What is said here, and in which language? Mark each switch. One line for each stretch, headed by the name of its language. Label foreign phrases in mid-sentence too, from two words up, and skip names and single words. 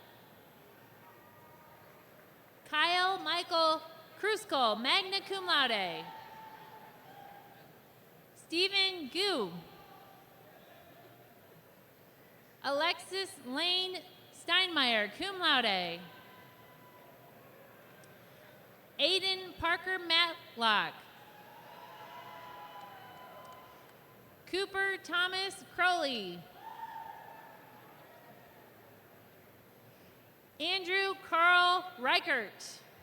English: Kyle Michael Kruskal,
Latin: magna cum laude.
English: Stephen Gu. Alexis Lane Steinmeier,
Latin: cum laude.
English: Aiden Parker Matlock. Cooper Thomas Crowley. Andrew Carl Reichert.